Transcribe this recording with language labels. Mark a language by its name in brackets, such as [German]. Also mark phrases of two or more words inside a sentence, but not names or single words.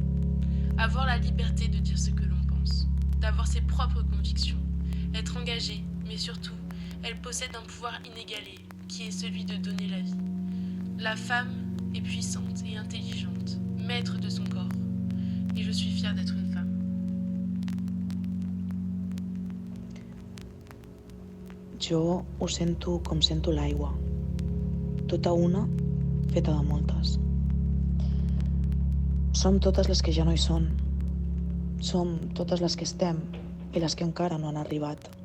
[French] Avoir la liberté de dire ce que l'on pense, d'avoir ses propres convictions, être engagée, mais surtout, elle possède un pouvoir inégalé, qui est celui de donner la vie. La femme est puissante et intelligente, maître de son corps, et je suis fière d'être une femme. [Catalan] Jo ho sento com sento l'aigua, tota una feta de moltes. Som totes les que ja no hi són. Som totes les que estem i les que encara no han arribat.